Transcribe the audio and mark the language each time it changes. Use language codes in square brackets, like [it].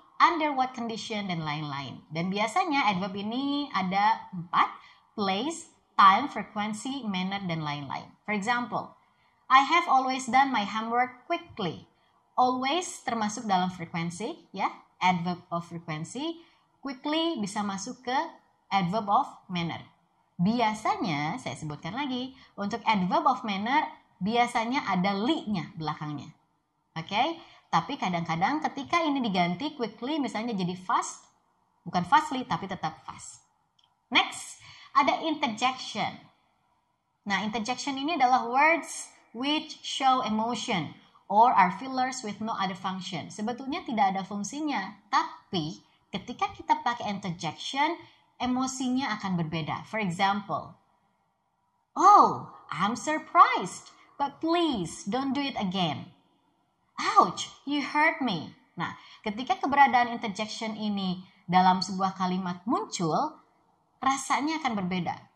[en] under what condition, [id] dan lain-lain. Dan biasanya adverb ini ada 4, place, time, frequency, manner, dan lain-lain. [en] For example, I have always done my homework quickly. [id] Always termasuk dalam frekuensi, ya, [en] adverb of frequency. [id] Quickly bisa masuk ke adverb of manner. Biasanya, saya sebutkan lagi, untuk adverb of manner, biasanya ada li-nya belakangnya. Oke? Tapi kadang-kadang ketika ini diganti quickly misalnya jadi fast, bukan fastly tapi tetap fast. [en] Next, [id] ada interjection. Nah, interjection ini adalah [en] words which show emotion or are fillers with no other function. [id] Sebetulnya tidak ada fungsinya, tapi ketika kita pakai interjection, emosinya akan berbeda. [en] For example, oh, I'm surprised, but please don't do it again. Ouch, you hurt me. [id] Nah, ketika keberadaan interjection ini dalam sebuah kalimat muncul, rasanya akan berbeda.